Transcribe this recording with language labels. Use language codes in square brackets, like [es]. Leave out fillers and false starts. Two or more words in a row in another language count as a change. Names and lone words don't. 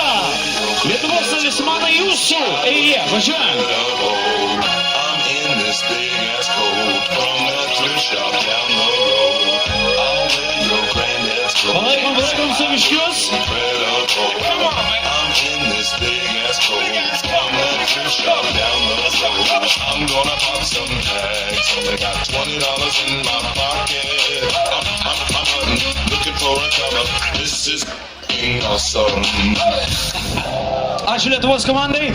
[lt] Lietuvos talismanai jūsų eilė. Važiuojam. Palaikom saviškius. [en] I'm gonna pop some tags. I got $20 in my pocket. I'm looking for a cover. This is awesome. [lt] Ačiū Lietuvos komandai.